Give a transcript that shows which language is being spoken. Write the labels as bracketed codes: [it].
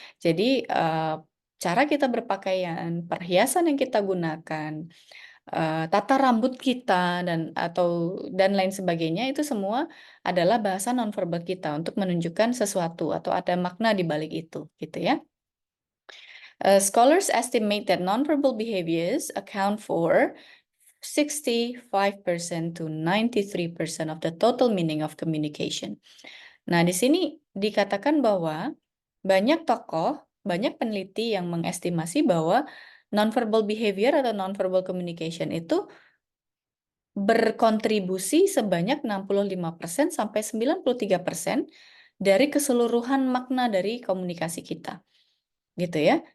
[id] Jadi cara kita berpakaian, perhiasan yang kita gunakan, tata rambut kita dan lain sebagainya itu semua adalah bahasa nonverbal kita untuk menunjukkan sesuatu atau ada makna di balik itu, gitu ya. [en] Scholars estimate that nonverbal behaviors account for 65% to 93% of the total meaning of communication. [id] Nah, di sini dikatakan bahwa banyak tokoh, banyak peneliti yang mengestimasi bahwa nonverbal behavior atau nonverbal communication itu berkontribusi sebanyak 65% sampai 93% dari keseluruhan makna dari komunikasi kita, gitu ya.